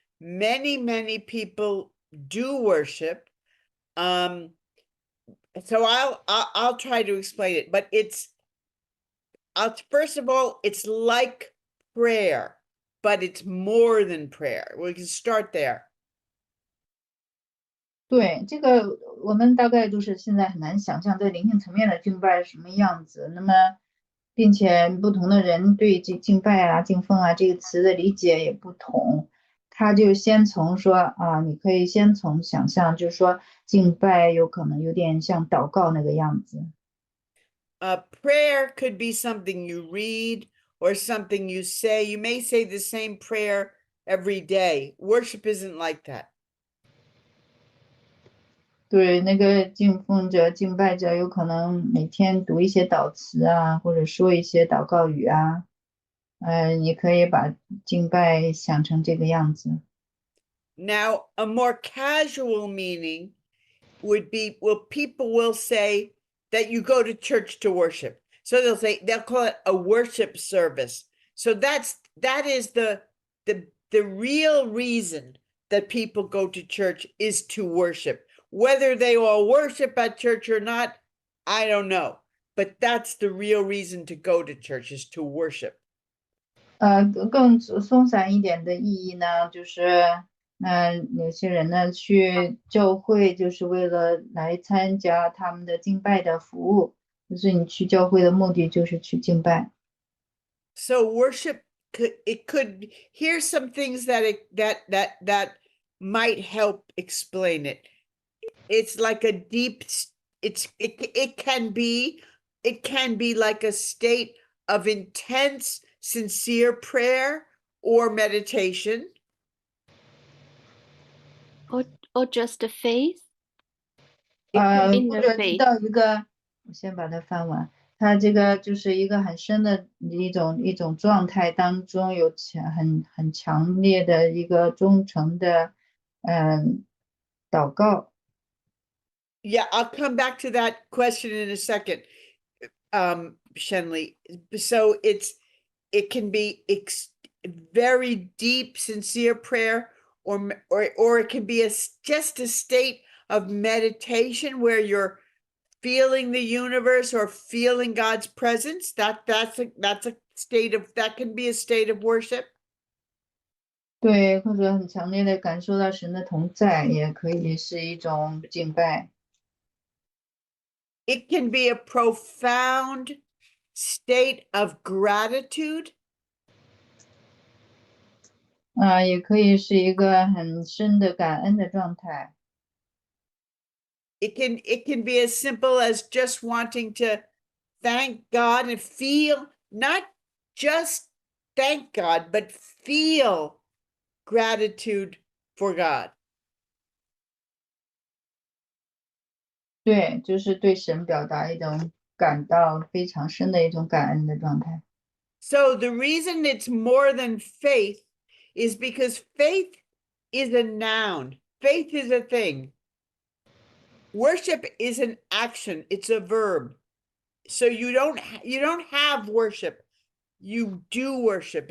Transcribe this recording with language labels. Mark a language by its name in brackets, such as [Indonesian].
[English] Many people do worship. So I'll try to explain it, but first of all, it's like prayer, but it's more than prayer. We can start there. [Chinese] 对，这个我们大概就是现在很难想象在灵性层面的敬拜是什么样子。那么，并且不同的人对这敬拜啊、敬奉啊这个词的理解也不同。他就先从说啊，你可以先从想象，就是说敬拜有可能有点像祷告那个样子。 [English] Prayer could be something you read or something you say. You may say the same prayer every day. Worship isn't like that. [Chinese] 对，那个敬奉者、敬拜者有可能每天读一些祷词啊，或者说一些祷告语啊。你可以把敬拜想成这个样子。 [English] Now, a more casual meaning would be, people will say that you go to church to worship. So they'll call it a worship service. So that is the real reason that people go to church is to worship. Whether they all worship at church or not, I don't know. But that's the real reason to go to church is to worship. [Chinese] 更松散一点的意义呢，就是，有些人呢去教会就是为了来参加他们的敬拜的服务，就是你去教会的目的就是去敬拜。 [English] So worship could here's some things that might help explain it. It's like a deep it can be like a state of intense sincere prayer or meditation. Or just a faith. In [Chinese] 或者提 [English] faith. [Chinese] 到一个，我先把它翻完。它这个就是一个很深的一种状态当中有很强烈的一个忠诚的，祷告。 [English] Yeah, I'll come back to that question in a second, Shenley. So it can be very deep, sincere prayer, or it can be just a state of meditation where you're feeling the universe or feeling God's presence. That's a state of that can be a state of worship. [Chinese] 对，或者很强烈的感受到神的同在，也可以是一种敬拜。 [English] It can be a profound state of gratitude. [Chinese] 也可以是一个很深的感恩的状态。 [English] It can be as simple as just wanting to thank God and feel, not just thank God, but feel gratitude for God. [Chinese] 对，就是对神表达一种感到非常深的一种感恩的状态。 [English] So the reason it's more than faith is because faith is a noun. Faith is a thing. Worship is an action. It's a verb. So you don't have worship. You do worship.